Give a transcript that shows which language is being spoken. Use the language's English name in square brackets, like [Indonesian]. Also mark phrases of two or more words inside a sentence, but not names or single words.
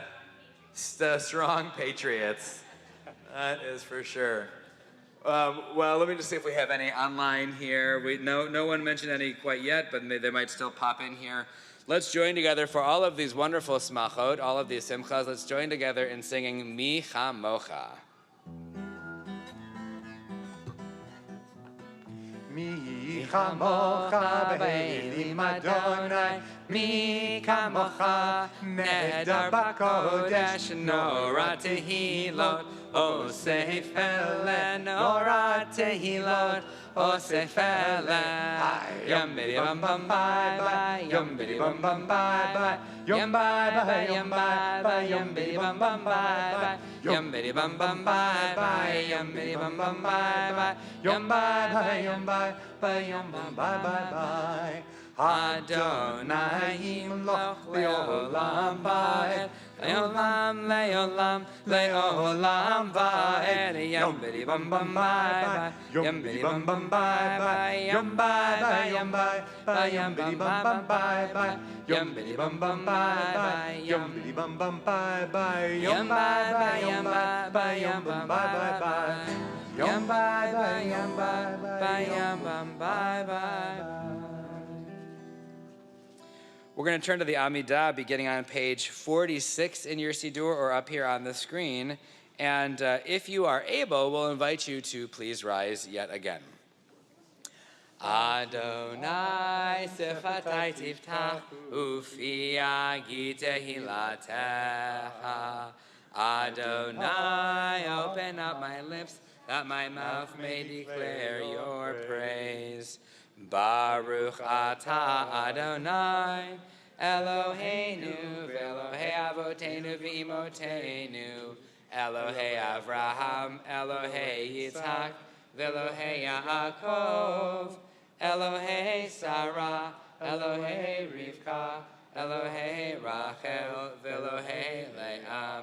[English] Strong patriots. That is for sure. Well, let me just see if we have any online here. No one mentioned any quite yet, but they might still pop in here. Let's join together for all of these wonderful smachot, all of these simchas. Let's join together in singing Mi Chamocha. [Hebrew] מי כמוך באלים אדוני, מי כמוך נהדר בקודש, נורא תהילות, אוסף אלה, נורא תהילות, אוסף אלה. יום בידי בם בם ביי ביי, יום בידי בם בם ביי ביי, יום ביי ביי, יום ביי ביי, יום בידי בם בם ביי ביי, יום בידי בם בם ביי ביי, יום בידי בם בם ביי ביי, יום ביי ביי, יום ביי ביי, יום בם ביי ביי ביי. אדוני ימלוך לעולם ועד, לעולם לעולם לעולם ועד. יום בידי בם בם ביי ביי, יום בידי בם בם ביי ביי, יום ביי ביי, יום ביי ביי, יום בידי בם בם ביי ביי, יום בידי בם בם ביי ביי, יום בידי בם בם ביי ביי, יום ביי ביy, יום ביי ביי, יום בם ביי ביי ביי, yum bye bye, yum bye bye, yum bye bye. [English] We're going to turn to the Amidah, beginning on page 46 in your Siddur or up here on the screen. And if you are able, we'll invite you to please rise yet again. [Hebrew] אדוני שפתי תפתח ופי יגיד תהילתך. [English] Adonai, open up my lips, that my mouth may declare your praise. [Hebrew] ברוך אתה אדוני, אלוהינו, ואלוהי אבותינו ואמותינו, אלוהי אברהם, אלוהי יצחק, ואלוהי יעקב, אלוהי שרה, אלוהי רבקה, אלוהי רחל, ואלוהי לאה.